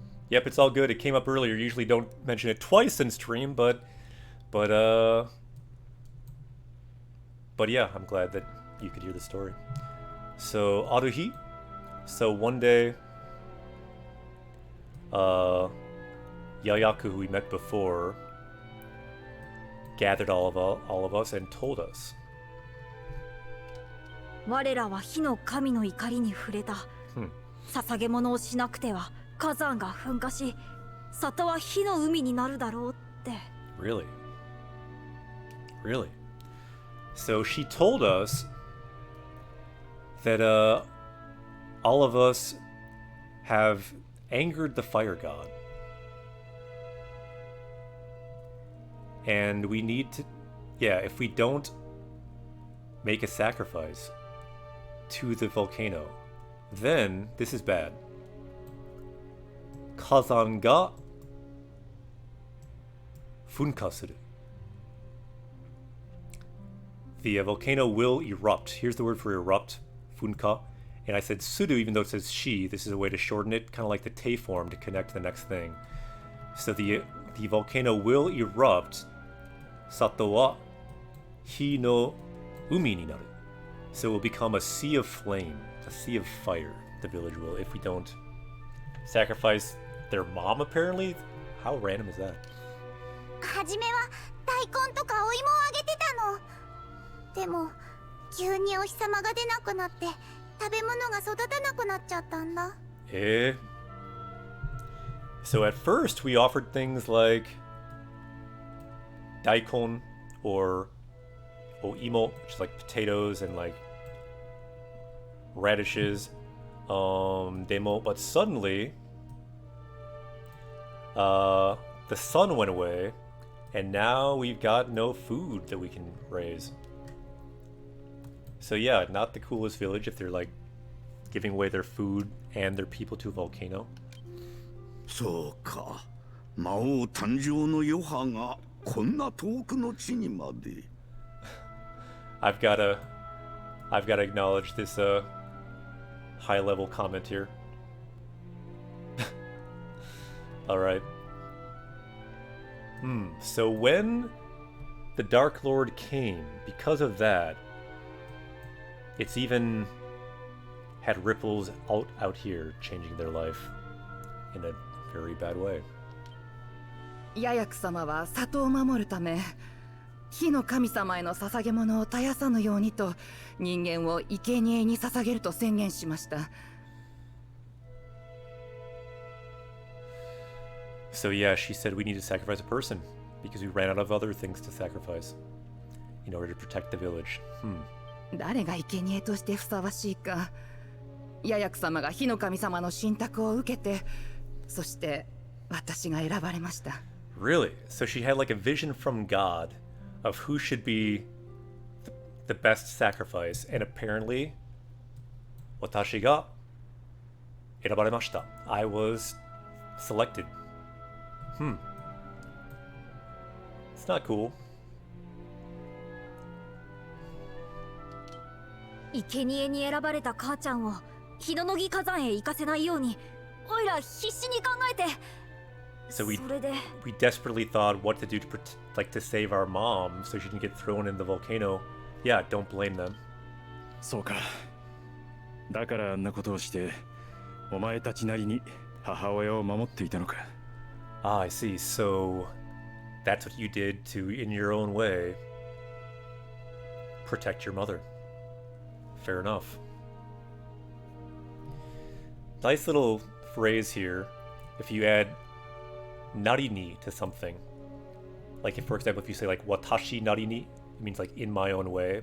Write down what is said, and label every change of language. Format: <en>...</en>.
<en>Yep, it's all good. It came up earlier. Usually don't mention it twice in stream, but yeah, I'm glad that you could hear the story. So, Aruhi. So one day, Yayaku, who we met before, gathered all of us and told us.</en> <ja>我らは火の神の怒りに触れた。捧げ物をしなくては火山が噴火し、里は火の海になるだろうって。</ja> <en>Really? Really? So she told us that all of us have angered the fire god. And we need to, yeah, if we don't make a sacrifice to the volcano, then this is bad.</en> <ja>Kazan ga funka suru.</ja> <en>The volcano will erupt. Here's the word for erupt, funka. And I said suru, even though it says she. This is a way to shorten it, kind of like the te form to connect to the next thing. So the volcano will erupt.</en> <ja>Sato wa hi no umi ni naru.</ja> <en>So it will become a sea of flame, a sea of fire, the village will, if we don't sacrifice their mom, apparently? How random is that?</en> <ja>初めは大根とかお芋をあげてたの。でも急にお日様が出なくなって食べ物が育たなくなっちゃったんだ。</ja> <en>So at first we offered things like daikon or oimo, which is like potatoes and like radishes. Demo, but suddenly the sun went away, and now we've got no food that we can raise. So yeah, not the coolest village if they're like giving away their food and their people to a volcano.</en> <ja>そうか、魔王誕生の余波がこんな遠くの地にまで。</ja> <en>I've gotta acknowledge this high level comment here. Alright. So when the Dark Lord came, because of that, it's even had ripples out here, changing their life in a very bad way.</en> <ja>ヤヤク様は里を守るため、火の神様への捧げ物を絶やさぬようにと人間を生贄に捧げると宣言しました。</ja> <en>So yeah, she said we need to sacrifice a person because we ran out of other things to sacrifice in order to protect the village.</en> <ja>誰が生贄としてふさわしいか。ヤヤク様が火の神様の信託を受けて、そして私が選ばれました。</ja> <en>Really? So she had like a vision from God of who should be the best sacrifice, and apparently,</en> <ja>私が選ばれました.</ja> <en>I was selected. It's not cool.</en> <ja>生贄に選ばれた母ちゃんを日の乃木火山へ行かせないように、おいら必死に考えて。</ja> <en>So we desperately thought what to do to to save our mom so she didn't get thrown in the volcano. Yeah, don't blame them.</en> <ja>そうか。だからあんなことをしてお前たちなりに母親を守っていたのか。</ja> <en>Ah, I see. So that's what you did to, in your own way, protect your mother. Fair enough. Nice little phrase here. If you add narini to something, like if, for example, if you say like watashi narini, it means like in my own way.</en>